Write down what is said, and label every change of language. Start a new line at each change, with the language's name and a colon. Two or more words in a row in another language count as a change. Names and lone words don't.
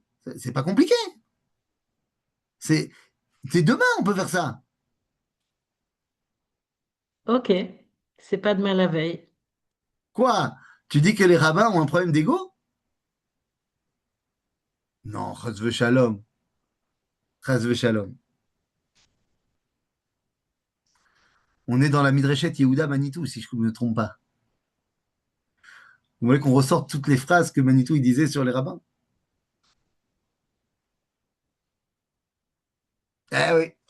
French: C'est pas compliqué. C'est demain, on peut faire ça. Ok, c'est pas demain la veille. Quoi? Tu dis que les rabbins ont un problème d'ego? Non,
Hebrew: חס ושלום. חס ושלום.
French: On est dans la Midreshet Yehuda Manitou, si je ne me trompe pas. Vous voulez qu'on ressorte toutes les phrases que Manitou il disait sur les rabbins? Eh oui.